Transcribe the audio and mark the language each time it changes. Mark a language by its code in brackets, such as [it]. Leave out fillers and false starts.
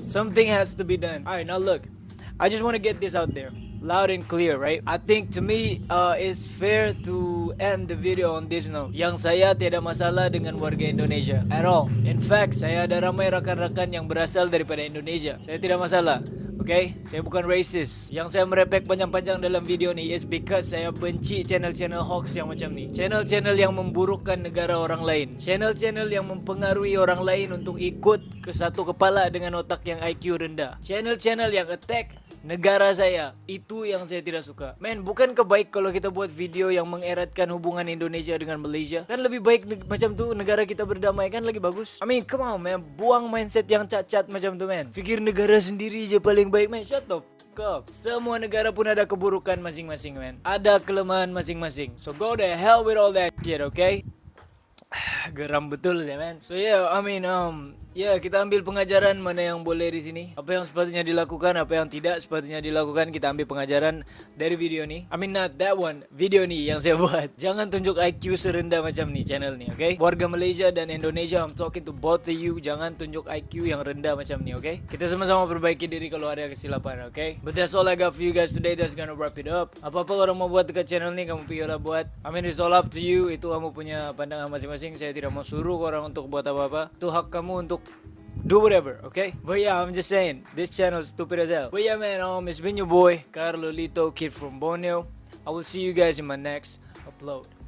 [en] Something has to be done. Alright, now look. I just want to get this out there. Loud and clear, right? I think to me, it's fair to end the video on this note. [ms] Yang saya tiada masalah dengan warga Indonesia [en] at all. In fact, [ms] saya ada ramai rakan-rakan yang berasal daripada Indonesia. Saya tidak masalah. Okay, saya bukan racist. Yang saya merepek panjang-panjang dalam video ni [en] is because [ms] saya benci channel-channel hoax yang macam ni. Channel-channel yang memburukkan negara orang lain. Channel-channel yang mempengaruhi orang lain untuk ikut ke satu kepala dengan otak yang IQ rendah. Channel-channel yang attack negara saya. Itu yang saya tidak suka. Men, bukan kebaik kalau kita buat video yang mengeratkan hubungan Indonesia dengan Malaysia? Kan lebih baik macam tuh negara kita berdamai, kan lagi bagus. [en] I mean, come on man, [ms] buang mindset yang cacat macam tuh men. Pikir negara sendiri aja paling baik men, [en] shut up. [ms] Semua negara pun ada keburukan masing-masing men. Ada kelemahan masing-masing. [en] So go the hell with all that shit, okay? [ms] Geram betul ya man. [en] So yeah, I mean [ms] kita ambil pengajaran mana yang boleh di sini. Apa yang sepatutnya dilakukan, apa yang tidak sepatutnya dilakukan, kita ambil pengajaran dari video ni. [en] I mean not that one, [ms] video ni yang saya buat. Jangan tunjuk IQ serendah macam ni channel ni, okay? Warga Malaysia dan Indonesia, [en] I'm talking to both of you. [ms] Jangan tunjuk IQ yang rendah macam ni, okay? Kita sama-sama perbaiki diri kalau ada kesilapan, okay? [en] But that's all I got for you guys today. That's gonna wrap it up. [ms] Apa-apa orang mau buat dekat channel ni, kamu pilih lah buat. [en] I mean it's all up to you. [ms] Itu kamu punya pandangan masing-masing. Saya tidak mau suruh orang untuk buat apa-apa. Itu hak kamu untuk [en] do whatever, [ms] okay? [en] But yeah, I'm just saying, this channel is stupid as hell. But yeah man, it's been your boy, Carlolito, kid from Borneo. I will see you guys in my next upload.